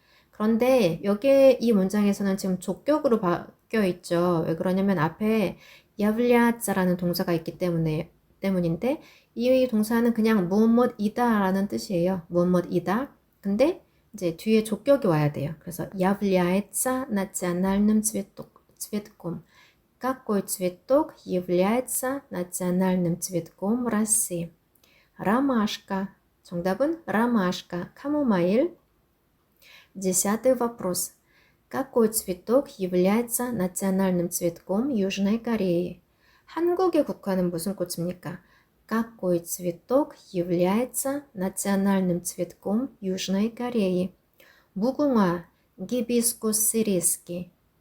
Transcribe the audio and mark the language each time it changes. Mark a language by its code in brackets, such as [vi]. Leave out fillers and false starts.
[ko] 그런데 여기에 이 문장에서는 지금 족격으로 바뀌어 있죠. 왜 그러냐면 앞에 являться 동사가 있기 때문인데 이 동사는 그냥 무엇이다라는 뜻이에요. 무엇이다. 근데 이제 뒤에 족격이 와야 돼요. [ru] 그래서 является национальным цветком. Какой цветок является национальным цветком в России? ромашка. [ko] 정답은 ромашка, 카모마일. [ru] Десятый вопрос. Какой цветок является национальным цветком Южной Кореи? [ko] 한국의 국화는 무슨 꽃입니까? [ru] Какой цветок является национальным цветком Южной Кореи? 무궁화, гибискус сирийский.